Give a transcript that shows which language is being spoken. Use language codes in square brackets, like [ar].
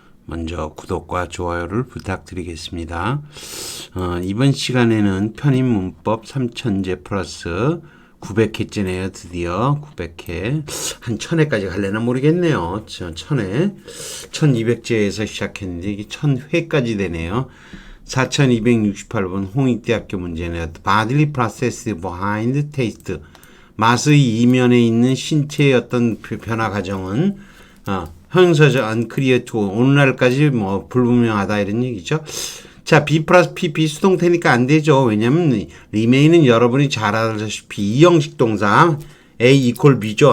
[ko] 먼저 구독과 좋아요를 부탁드리겠습니다. 이번 시간에는 편입 문법 3000제 플러스 900회째네요. 드디어 900회. 한 1000회까지 갈래나 모르겠네요. 1000회. 1200제에서 시작했는데 이게 1000회까지 되네요. 4268번 홍익대학교 문제네요. [en] Bodily process behind taste. [ko] 맛의 이면에 있는 신체의 어떤 변화 과정은 형용사죠. [en] unclear to [ko] 오늘날까지 불분명하다 이런 얘기죠. 자, B 플러스 PP 수동태니까 안 되죠. 왜냐면 remain은 여러분이 잘 알다시피 이 형식 동사 A equal B죠.